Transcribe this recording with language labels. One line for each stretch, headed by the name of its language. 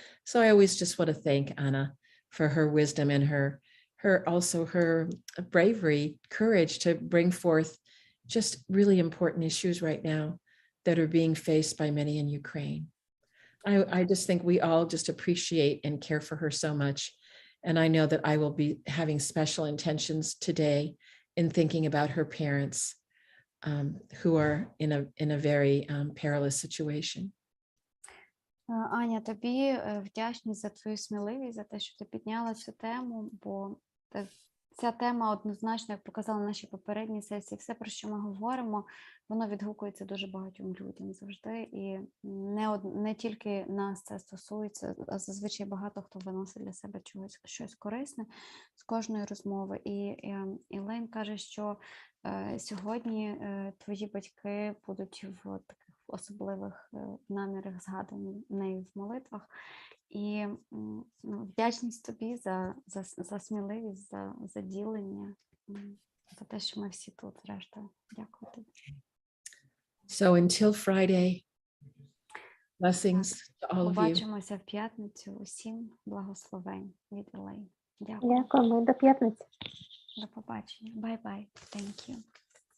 English: So I always just want to thank Anna for her wisdom and her bravery, courage to bring forth just really important issues right now that are being faced by many in Ukraine. I just think we all just appreciate and care for her so much. And I know that I will be having special intentions today in thinking about her parents who are in a very perilous situation.
Ukrainian: Аня, тобі вдячність за твою сміливість, за те, що ти підняла цю тему, бо ця тема однозначно, як показала наші попередні сесії, все, про що ми говоримо, воно відгукується дуже багатьом людям завжди, і не тільки нас це стосується, а зазвичай багато хто виносить для себе щось корисне з кожної розмови. І Ілейн каже, що сьогодні твої батьки будуть в таких особливих намірах згадані нею в молитвах. І вдячність тобі за сміливість, за ділення, за те, що ми всі тут, зрештою. Дякую тобі.
English: So until Friday, blessings to all of you.
Ukrainian: Побачимося в п'ятницю. Усім благословень від Ілейн. Дякую. Дякую, до п'ятниці. До побачення.
English: Bye-bye. Thank you.